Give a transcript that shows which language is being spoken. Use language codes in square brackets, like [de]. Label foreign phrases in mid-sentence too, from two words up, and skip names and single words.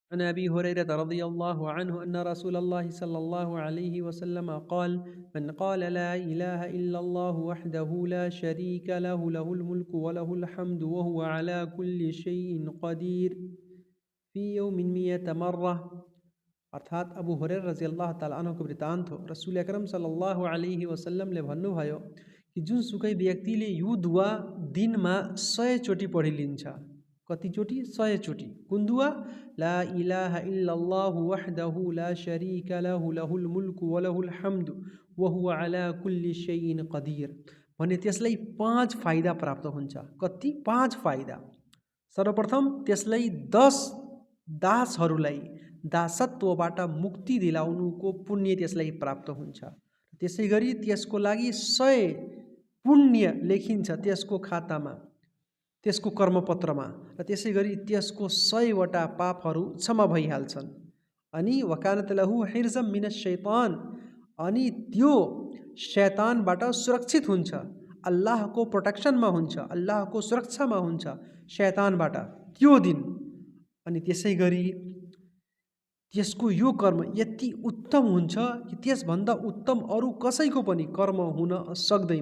[ar] عن أبي هريرة رضي الله عنه أن رسول الله صلى الله عليه وسلم قال من قال لا إله إلا الله وحده لا شريك له له الملك وله الحمد وهو على كل شيء قدير في يوم 100 مرة। [ne] अर्थात् अबू हुरैरा [ar] رضي الله تعالى عنه को [ne] वृत्तान्त हो। रसूल अकरम [ar] صلى الله عليه وسلم ले [ne] भन्नुभयो कि जुनसुकै व्यक्तिले यो दुआ दिनमा 100 चोटि पढिलिन्छ। कति चोटि? 100 चोटि। कुन दुआ? [ar] لا إله إلا الله وحده لا شريك له له الملك وله الحمد وهو على كل شيء قدير [ne] भने त्यसलाई 5 फाइदा प्राप्त हुन्छ। कति? 5 फाइदा। सर्वप्रथम त्यसलाई 10 दासहरूलाई दासत्वबाट मुक्ति दिलाउनुको पुण्य त्यसलाई प्राप्त हुन्छ। त्यसैगरी त्यसको लागि 100 पुण्य लेखिन्छ त्यसको खातामा, त्यसको कर्मपत्रमा, र त्यसैगरी त्यसको 100 वटा पापहरू क्षमा भइहाल्छन्। अनि [ar] وكانت له حرزا من الشيطان, [ne] अनि त्यो शैतानबाट सुरक्षित हुन्छ, अल्लाहको प्रोटेक्सनमा हुन्छ, अल्लाहको सुरक्षामा हुन्छ शैतानबाट त्यो दिन। अनि त्यसैगरी त्यसको यो कर्म यति उत्तम हुन्छ कि त्यसभन्दा उत्तम अरू कसैको पनि कर्म हुन सक्दैन।